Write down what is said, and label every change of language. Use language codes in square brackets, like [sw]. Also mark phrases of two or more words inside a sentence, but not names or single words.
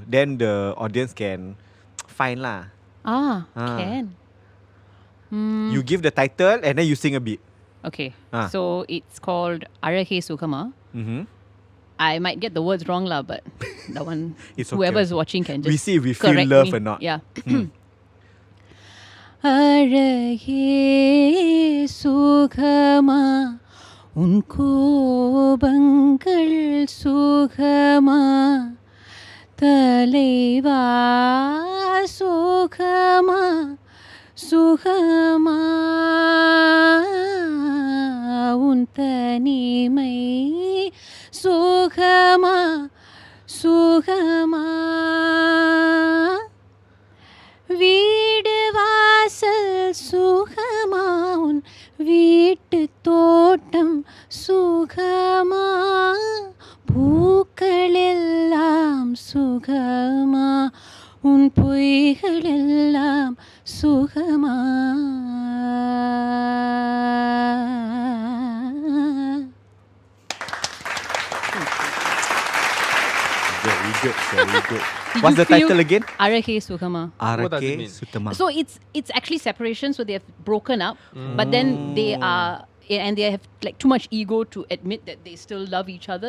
[en] Then the audience can find lah. Can. You give the title and then you sing a bit. Okay, so it's called Arahe Sukama. I might get the words wrong lah, but that one, It's whoever okay. is watching can just We see if we feel correct love me. or not. Yeah. [ta] அழகே சுகமா, உன் கோபங்கள் சுகமா, தலைவா சுகமா, சுகமா, உன் தனிமை சுகமா, சுகமா, வீடு வாசல் சுகமா உன் வீட்டு தோட்டம் சுகமா பூக்கள் எல்லாம் சுகமா உன் பொய்கள் எல்லாம் சுகமா. [en] Very good, very good. What's the title again? Arahe Sukama. What does it mean? Sutama. So it's actually separation. So they have broken up, but then they have like too much ego to admit that they still love each other.